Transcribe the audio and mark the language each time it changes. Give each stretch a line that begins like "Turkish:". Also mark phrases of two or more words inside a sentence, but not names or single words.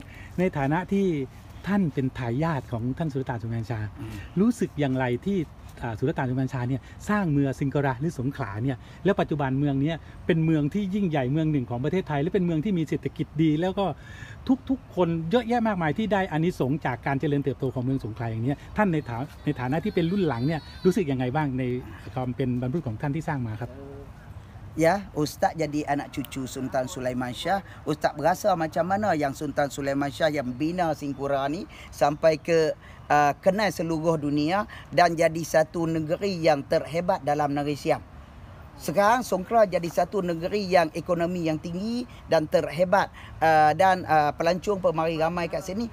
Thai: ในฐานะที่ท่านเป็นทายาทของท่านสุลต่านสุไลมานชาห์รู้สึกอย่างไรที่สุลต่านสุเลมานชาเนี่ยสร้างเมืองซิงการะหรือสงขลาเนี่ยแล้วปัจจุบันเมืองนี้เป็นเมืองที่ยิ่งใหญ่เมืองหนึ่งของประเทศไทยและเป็นเมืองที่มีเศรษฐกิจดีแล้วก็ทุกคนเยอะแยะมากมายที่ได้อานิสงส์จากการเจริญเติบโตของเมืองสงขลาอย่างนี้ท่านในฐานะที่เป็นรุ่นหลังเนี่ยรู้สึกยังไงบ้างในความเป็นบรรพบุรุษของท่านที่สร้างมาครับ
Malay: Ya, Ustaz jadi anak cucu Sultan Sulaiman Shah. Ustaz berasa macam mana yang Sultan Sulaiman Shah yang bina Singapura ni sampai ke kenal seluruh dunia dan jadi satu negeri yang terhebat dalam negeri Siam. Sekarang Songkhla jadi satu negeri yang ekonomi yang tinggi dan terhebat dan pelancong pemari ramai kat sini.